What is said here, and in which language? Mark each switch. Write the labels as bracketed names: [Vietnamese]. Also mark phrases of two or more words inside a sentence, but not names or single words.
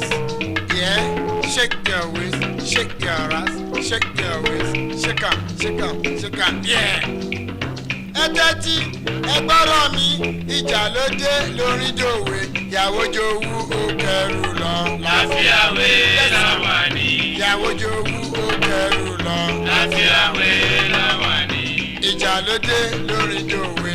[English] Yeah. Shake your waist, shake your ass, shake your waist, shake 'em, shake 'em, shake 'em. Yeah. [Yoruba] ẹtẹ́tí ẹgbọ́rọ̀ mi ìjà ló dé lórí dòwe ìyàwó jowú ó kẹrù lọ. Lafia We Lawani. ìyàwó jowú ó kẹrù lọ. Lafia We Lawani. ìjà ló dé lórí dòwe.